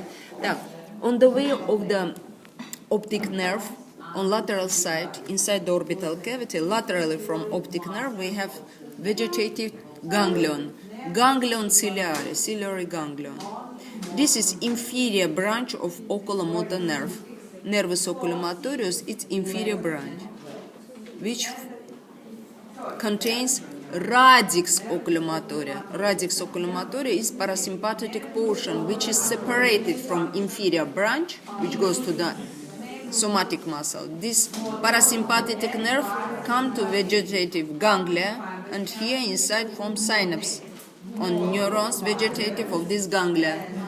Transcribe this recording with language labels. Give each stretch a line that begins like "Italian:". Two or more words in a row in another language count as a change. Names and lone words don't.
English: Now, on the way of the optic nerve, on lateral side, inside the orbital cavity, laterally from optic nerve, we have vegetative ganglion, ganglion ciliary, ciliary ganglion. This is inferior branch of oculomotor nerve.
Latin: Nervus oculomotorius,
English: its inferior branch, which contains
Latin: radix oculomotoria. Radix oculomotoria
English: is parasympathetic portion, which is separated from inferior branch, which goes to the somatic muscle. This parasympathetic nerve come to vegetative ganglia, and here inside from synapse on neurons vegetative of this ganglia.